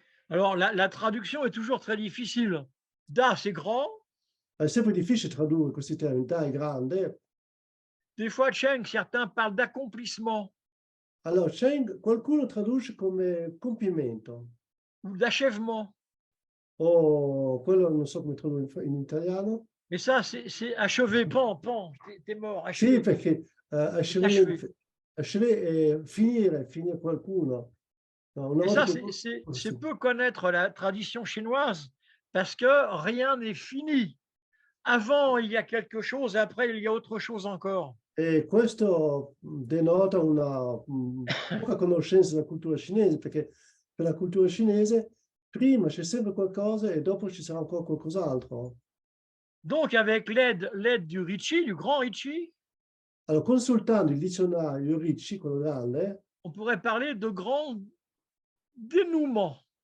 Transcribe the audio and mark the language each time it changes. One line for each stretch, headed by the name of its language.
French: Alors, la traduction est toujours très difficile. Da, c'est grand.
Italian: È sempre difficile tradurre questi termini, Da è grande.
French: Des fois, Cheng, certains parlent d'accomplissement.
Italian: Allora, Cheng, qualcuno traduce come compimento.
French: Ou d'achèvement.
Italian: O quello non so come tradurre in italiano.
French: Mais ça, c'est achevé, pan, t'es mort. Achevé.
Italian: Sì, perché achever è finire qualcuno. No,
French: Et ça, c'est peu connaître la tradition chinoise parce que rien n'est fini. Avant, il y a quelque chose, après, il y a autre chose encore.
Italian: E questo denota una poca conoscenza della cultura cinese, perché per la cultura cinese prima c'è sempre qualcosa e dopo ci sarà ancora qualcos'altro.
French: Donc, avec l'aide du Ricci, du grand Ricci,
Italian: allora, consultando il dizionario Ricci, quello grande,
French: on pourrait parler de grand dénouement.